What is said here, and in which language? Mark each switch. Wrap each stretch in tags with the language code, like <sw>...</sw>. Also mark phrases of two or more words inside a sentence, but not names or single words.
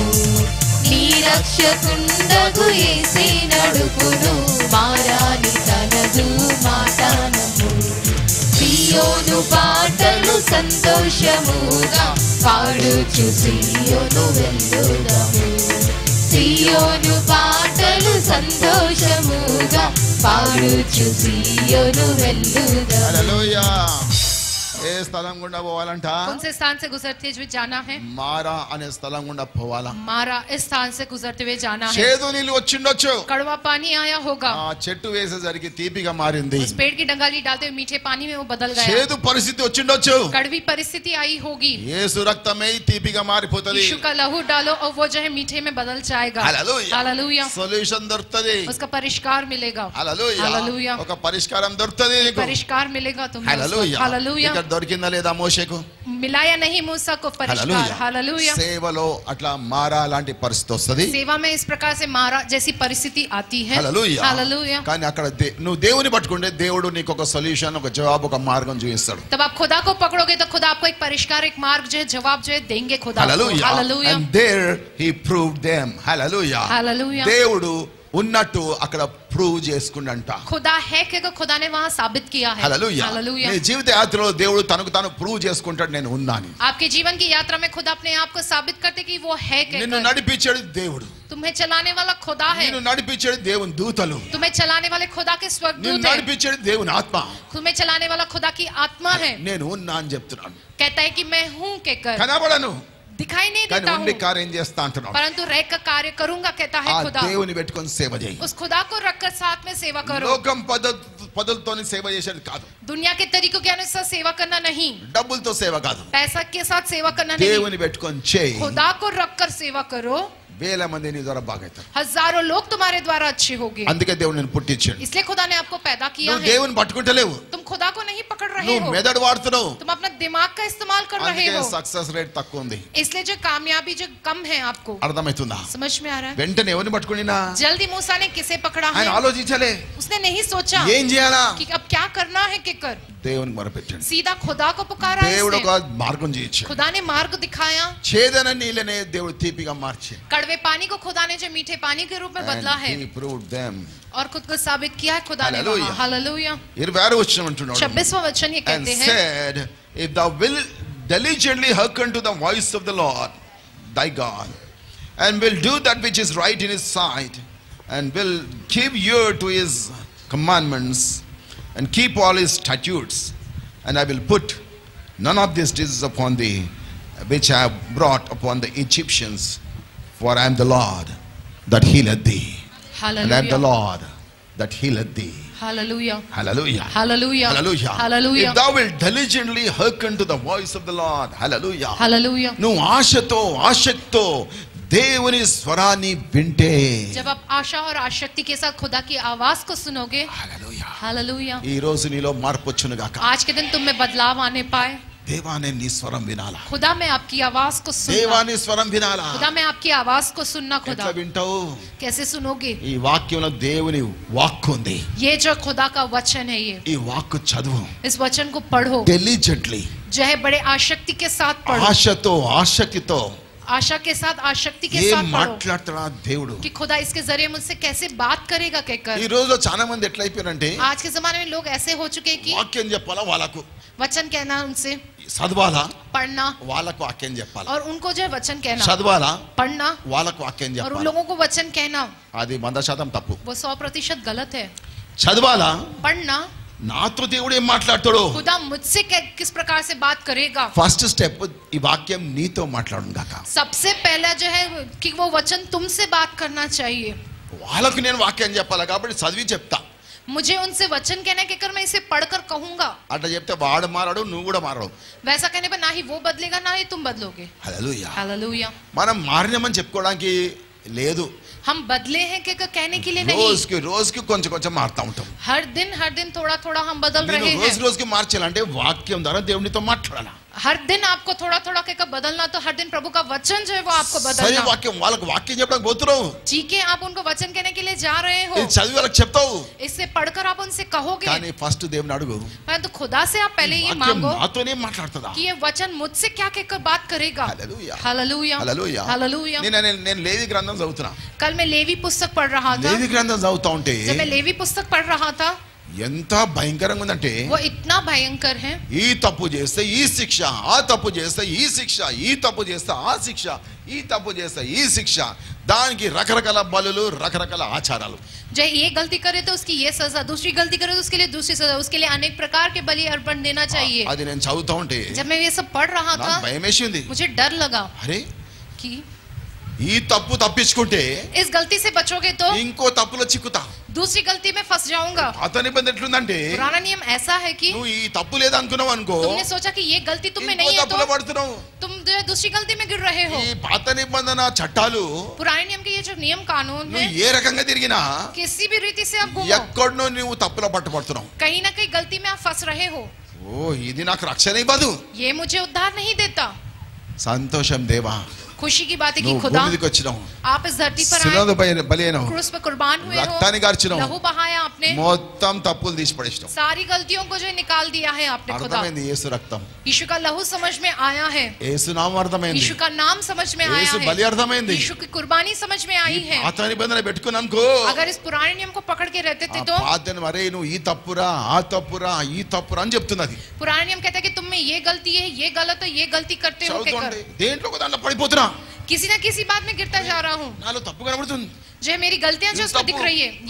<te>నీ రక్షకుండగు యేసే నడుపును మారాను తనదు మాటానము సియోను పాటలు సంతోషముగా పాడుచు సియోను వెళ్ళుదాము సియోను పాటలు సంతోషముగా పాడుచు సియోను వెళ్ళుదాము హల్లెలూయా. ఏ స్థలం గుండా పోవాలంట?</te> <hi>कौन से स्थान से गुजरते हुए जाना है</hi> <te>మారా అనే స్థలం గుండా పోవాలా.</te> <hi>मारा इस स्थान से गुजरते हुए जाना है</hi> <te>చేదు నీళ్ళు వచ్చిండొచ్చు.</te> <hi>कड़वा पानी आया होगा</hi> <te>ఆ చెట్టు వేసేసరికి తీపిగా మారింది.</te> <hi>उस पेड़ की डंगाली डालते हुए मीठे पानी में वो बदल गया</hi> <te>చేదు పరిస్థితి వచ్చిండొచ్చు.</te> <hi>कड़वी परिस्थिति आई होगी</hi> <te>యేసు రక్తమే తీపిగా మారిపోతది.</te> <hi>यीशु का लहू डालो और वो जो है मीठे में बदल जाएगा</hi> <te>హల్లెలూయా.</te> <hi>हालेलुया</hi> <te>సొల్యూషన్ దొరుకుతది.</te> <hi>उसका परिष्कार मिलेगा</hi> <te>హల్లెలూయా.</te> <hi>हालेलुया</hi> <te>ఒక పరిష్కారం దొరుకుతది నీకు.</te> <hi>परिष्कार मिलेगा तुम्हें</hi> <te>హల్లెలూయా.</te> <hi>हालेलुया</hi> <te>ఇక్కడ దొరికిందా లేదా మోషేకు?</te> <hi>मिला या नहीं मूसा को परिष्कार? हालेलुया।</hi> <te>సేవలో అట్లా మారాలాంటి పరిస్థితి వస్తది.</te> <hi>सेवा में इस प्रकार से मारा जैसी परिस्थिति आती है। हालेलुया। हालेलुया।</hi> <te>కానీ అక్కడ నువ్వు దేవుని పట్టుకుంటే దేవుడు నీకు ఒక సొల్యూషన్, ఒక జవాబు, ఒక మార్గం చూపిస్తాడు.</te> <hi>तब आप खुदा को पकड़ोगे तो खुदा आपको एक परिष्कार, एक मार्ग जो है, जवाब जो है देंगे खुदा को। हालेलुया। हालेलुया।</hi> <en>And there he proved them.</en> <hi>हालेलुया। हालेलुया।</hi> <te>దేవుడు ఉన్నట్టు అక్కడ ప్రూవ్ చేసుకుండంట.</te> <hi>खुदा है कि खुदा ने वहां साबित किया है। हालेलुया। हालेलुया।</hi> <te>నీ జీవిత యాత్రలో దేవుడు తనకు తాను ప్రూవ్ చేసుకుంటాడు, నేను ఉన్నాను.</te> <hi>आपके जीवन की यात्रा में खुदा अपने आप को साबित करते कि वो है</hi> <te>నిన్ను నడిపించేది దేవుడు.</te> <hi>तुम्हें चलाने वाला खुदा है।</hi> <te>నిన్ను నడిపించేది దేవుని దూతలు.</te> <hi>तुम्हें चलाने वाले खुदा के</hi> <te>నిన్ను</te> <hi>स्वर्गदूत हैं।</hi> <te>నడిపించేది దేవుని ఆత్మ.</te> <hi>तुम्हें चलाने वाला खुदा की आत्मा है।</hi> <te>నేను ఉన్నా అని చెప్తున్నాను.</te> <hi>कहता है कि मैं हूं कहकर,</hi> <te>కనబడను</te> <hi>दिखाई नहीं</hi> <te>కానీ</te> <hi>देता</hi> <te>ఉండి</te> <hi>हूं,</hi> <te>కార్యం చేస్తా అంటున్నాడు.</te> <hi>परंतु रह कर कार्य करूंगा कहता है</hi> <te>ఆ</te> <hi>खुदा।</hi> <te>దేవుని పెట్టుకొని సేవ చేయి.</te> <hi>उस खुदा को रखकर साथ में सेवा करो।</hi> <te>లోకం పద్ధతులతోని సేవ చేసేది కాదు.</te> <hi>दुनिया के तरीकों के अनुसार सेवा करना नहीं,</hi> <te>డబ్బులతో సేవ కాదు.</te> <hi>पैसा के साथ सेवा करना नहीं,</hi> <te>దేవుని పెట్టుకొని చేయి.</te> <hi>खुदा को रखकर सेवा करो।</hi> <te>వేల మంది నీ ద్వారా బాగైతారు.</te> <hi>हजारों लोग तुम्हारे द्वारा अच्छे होंगे।</hi> <te>అందుకే దేవుడు నేను పుట్టించాడు.</te> <hi>इसलिए खुदा ने आपको पैदा किया</hi> <te>నువ్వు</te> <hi>है।</hi> <te>దేవుని పట్టుకుంటలేవు,</te> <hi>तुम खुदा को नहीं पकड़ रहे</hi> <te>నువ్వు</te> <hi>हो,</hi> <te>మెదడు వాడుతున్నావు.</te> <hi>तुम अपना दिमाग का इस्तेमाल कर रहे</hi> <te>అందుకే</te> <hi>हो,</hi> <en>success rate</en> <te>తక్కువ ఉంది.</te> <hi>इसलिए जो कामयाबी जो कम है आपको।</hi> <te>అర్థమవుతుందా?</te> <hi>समझ में आ रहा है?</hi> <te>వెంటనే ఎవరిని పట్టుకునినా</te> <hi>जल्दी मूसा ने किसे पकड़ा</hi> <te>ఆయన</te> <hi>है?</hi> <te>ఆలోచించలే</te> <hi>उसने नहीं सोचा</hi> <te>ఏం చేయాలా.</te> <hi>कि अब क्या करना है, क्या कर,</hi> <te>దేవునికి మొరపెట్టాడు.</te> <hi>सीधा खुदा को पुकारा है</hi> <te>దేవుడు</te> <hi>इसने।</hi> <te>ఒక మార్గం చేయించాడు.</te> <hi>खुदा ने मार्ग दिखाया।</hi> <te>చేదన నీళ్ళనే దేవుడు తీపిగా మార్చాడు.</te> <hi>कड़वे पानी को खुदा ने जो मीठे पानी के रूप में बदला है</hi> <en>And he proved them.</en> <hi>और खुद को साबित किया है खुदा ने</hi> <en>Hallelujah.</en> <hi>वहाँ। हालेलुया।</hi> <te>26వ వచనం అంటున్నాడు.</te> <hi>26वां वचन ये</hi> <en>And</en> <hi>कहते हैं,</hi> <en>said, if thou will diligently hearken to the voice of the Lord thy God, and will do that which is right in his sight, and will give ear to his commandments, and keep all his statutes, and I will put none of these diseases upon thee, which I have brought upon the Egyptians, for I am the Lord that healeth thee. And I am the</en> <hi>हालेलुया।</hi> <en>Lord that healeth thee.</en> <hi>हालेलुया।</hi> <en>Hallelujah.</en> <hi>हालेलुया।</hi> <en>Hallelujah.</en> <hi>हालेलुया।</hi> <en>If thou wilt diligently hearken to the voice of the Lord. Hallelujah.</en> <hi>हालेलुया।</hi> <te>నువ్వు ఆశతో ఆసక్తితో దేవుని స్వరాన్ని వింటే,</te> <hi>जब आप आशा और आसक्ति के साथ खुदा की आवाज को सुनोगे,</hi> <te>హల్లెలూయా,</te> <hi>हालेलुया,</hi> <te>ఈ రోజు నీలో మార్పు వచ్చును గాక.</te> <hi>आज के दिन तुम में बदलाव आने पाए।</hi> <te>దేవా నేను నీ స్వరం వినాలా.</te> <hi>खुदा में आपकी आवाज को</hi> <te>దేవా</te> <hi>सुनना,</hi> <te>నీ స్వరం వినాలా.</te> <hi>खुदा में आपकी आवाज को सुनना। खुदा</hi> <te>ఎట్లా వింటావు?</te> <hi>कैसे सुनोगे?</hi> <te>ఈ వాక్యంలో దేవుని వాక్కు ఉంది.</te> <hi>ये जो खुदा का वचन है, ये</hi> <te>ఈ వాక్కు చదువు.</te> <hi>इस वचन को पढ़ो,</hi> <te>డెలిజెంట్లీ,</te> <hi>जो है बड़े आसक्ति के साथ पढ़ो,</hi> <te>ఆశతో ఆసక్తితో</te> <hi>आशा के साथ आसक्ति के</hi> <te>ఏం</te> <hi>साथ पढ़ो</hi> <te>మాట్లాడుతున్నా దేవుడు.</te> <hi>कि खुदा इसके जरिए मुझसे कैसे बात करेगा</hi> <te>ఈ</te> <hi>कहकर।</hi> <te>రోజు చాలా మంది ఎట్లయిపోయారంటే</te> <hi>आज के जमाने में लोग ऐसे हो चुके हैं कि</hi> <te>వాక్యం చెప్పాలా వాళ్ళకు,</te> <hi>वचन कहना उनसे,</hi> <te>చదవాలా</te> <hi>पढ़ना,</hi> <te>వాళ్ళకు వాక్యం చెప్పాలా,</te> <hi>और उनको जो है वचन कहना,</hi> <te>చదవాలా</te> <hi>पढ़ना,</hi> <te>వాళ్ళకు వాక్యం</te> <hi>और उन</hi> <te>చెప్పాలా.</te> <hi>लोगों को वचन कहना,</hi> <te>అది 100% తప్పు.</te> <hi>वो 100% गलत है।</hi> <te>చదవాలా,</te> <hi>पढ़ना,</hi> <te>నాతో దేవుడు ఏం మాట్లాడతాడు.</te> <hi>खुदा मुझसे किस प्रकार से बात करेगा।</hi> <en>first step</en> <te>ఈ వాక్యం నీతో మాట్లాడును గాక.</te> <hi>सबसे पहला जो है कि वो वचन तुमसे बात करना चाहिए।</hi> <te>వాళ్ళకు నేను వాక్యం చెప్పాలా కాబట్టి చదివి చెప్తా.</te> <hi>मुझे उनसे वचन कहना है कहकर मैं इसे पढ़कर कहूंगा।</hi> <te>అట్లా చెప్తే వాడు మారాడు, నువ్వు కూడా మారవు.</te> <hi>वैसा कहने पर ना ही वो बदलेगा ना ही तुम बदलोगे।</hi> <te>హల్లెలూయా.</te> <hi>हालेलुया।</hi> <te>మనం మారినామని చెప్పుకోవడానికి లేదు.</te> <hi>हम बदले हैं कहकर कहने के लिए नहीं,</hi> <te>రోజుకి కొంచెం కొంచెం మారుతా ఉంటాం.</te> <hi>हर दिन थोड़ा थोड़ा हम बदल रहे</hi> <te>నేను</te> <hi>हैं।</hi> <te>రోజుకి మార్చాలంటే వాక్యం ద్వారా దేవునితో మాట్లాడాలా.</te> <hi>हर दिन आपको थोड़ा थोड़ा कहकर बदलना, तो हर दिन प्रभु का वचन जो है वो आपको</hi> <te>సరే</te> <hi>बदलना।</hi> <te>వాక్యం వాళ్ళకు వాక్యం చెప్పడానికి పోతున్నావు,</te> <hi>ठीक है, आप उनको वचन कहने के लिए जा रहे हो,</hi> <te>ఇది చదివి వాళ్ళకి చెప్తావు.</te> <hi>इससे पढ़कर आप उनसे कहोगे,</hi> <te>కానీ ఫస్ట్ దేవుని అడుగు,</te> <hi>परंतु खुदा से आप पहले ये</hi> <te>వాక్యం</te> <hi>मांगो</hi> <te>నాతోనే మాట్లాడుతుందా.</te> <hi>कि ये वचन मुझसे क्या कहकर बात करेगा।</hi> <te>హల్లెలూయా.</te> <hi>हालेलुया।</hi> <te>హల్లెలూయా.</te> <hi>हालेलुया।</hi> <te>నేను లేవి గ్రంథం చదువుతున్నా.</te> <hi>कल मैं लेवी पुस्तक पढ़ रहा था।</hi> <te>లేవి గ్రంథం చదువుతా ఉంటే</te> <hi>जब मैं लेवी पुस्तक पढ़ रहा था,</hi> <te>ఎంత భయంకరంగా ఉందంటే,</te> <hi>वो इतना भयंकर है,</hi> <te>ఈ తప్పు చేస్తే ఈ శిక్ష, ఆ తప్పు చేస్తే ఈ శిక్ష, ఈ తప్పు చేస్తే ఆ శిక్ష, ఈ తప్పు చేస్తే ఈ శిక్ష, దానికి రకరకాల బలులు, రకరకాల ఆచారాలు.</te> <hi>जो ये गलती करे तो उसकी ये सजा, दूसरी गलती करे तो उसके लिए दूसरी सजा, उसके लिए अनेक प्रकार के बलि अर्पण देना चाहिए।</hi> <te>అది నేను చదువుతా ఉంటే</te> <hi>जब मैं ये सब पढ़ रहा था,</hi> <te>నాకు భయం వేసింది.</te> <hi>मुझे डर लगा</hi> <te>అరే</te> <hi>कि</hi> <te>ఈ తప్పు తప్పించుకుంటే</te> <hi>इस गलती से बचोगे तो</hi> <te>ఇంకో తప్పులో చిక్కుతా.</te> <hi>दूसरी गलती में फंस जाऊंगा।</hi> <te>పాత నిబంధన ఎట్లుందంటే,</te> <hi>पुराना नियम ऐसा है कि</hi> <te>నువ్వు ఈ తప్పు లేదనుకున్నావు అనుకో,</te> <hi>तुमने सोचा कि ये गलती तुम में</hi> <te>ఇంకో</te> <hi>नहीं है,</hi> <te>తప్పులో</te> <hi>तो</hi> <te>పడుతున్నావు.</te> <hi>तुम जो है दूसरी गलती में गिर रहे हो।</hi> <te>ఈ పాత నిబంధన చట్టాలు</te> <hi>पुराने नियम के ये जो नियम कानून है,</hi> <te>నువ్వు ఏ రకంగా తిరిగినా</te> <hi>किसी भी रीति से आप घूमो,</hi> <te>ఎక్కడనో నువ్వు తప్పులో పట్టుబడుతున్నావు.</te> <hi>कहीं ना कहीं गलती में आप फंस रहे हो।</hi> <te>ఓ ఇది నాకు రక్షణ ఇవ్వదు.</te> <hi>ये मुझे उद्धार नहीं देता.</hi> <te>సంతోషం దేవా,</te> <hi>खुशी की बात है कि</hi> <te>నువ్వు</te> <hi>खुदा</hi> <te>భూమి మీదకి వచ్చినావు,</te> <hi>आप इस धरती पर</hi> <te>శిలువలో</te> <hi>आए,</hi> <te>బలి అయినావు,</te> <hi>क्रूस पे कुर्बान हुए</hi> <te>రక్తాన్ని</te> <hi>हो,</hi> <te>కార్చినావు,</te> <hi>लहू बहाया आपने,</hi> <te>మొత్తం తప్పులు తీసి పడేసినావు.</te> <hi>सारी गलतियों को जो निकाल दिया है आपने खुदा.</hi> <te>అర్థమైంది యేసు రక్తం,</te> <hi>यीशु का लहू समझ में आया है,</hi> <te>యేసు నామం అర్థమైంది,</te> <hi>यीशु का नाम समझ में आया</hi> <te>యేసు</te> <hi>है,</hi> <te>బలి అర్థమైంది.</te> <hi>यीशु की कुर्बानी समझ में आई है.</hi> <te>పాత నిబంధన పెట్టుకున్నానుకో,</te> <hi>अगर इस पुराने नियम को पकड़ के रहते थे तो</hi> <te>పాత మరే నువ్వు ఈ తప్పురా ఆ తప్పురా ఈ తప్పురా అని చెప్తున్నది.</te> <hi>पुराने नियम कहता है कि तुम में ये गलती है, ये गलत है, ये गलती करते हो</hi> <te>చదువుతుంటే</te> <hi>कहकर</hi> <te>దేంట్లో ఒక దాంట్లో పడిపోతున్నా,</te> <hi>किसी ना किसी बात में गिरता जा रहा हूँ.</hi> <te>నాలో తప్పు కనబడుతుంది,</te> <hi>जो मेरी गलतियां जो उसको दिख रही है, ये</hi>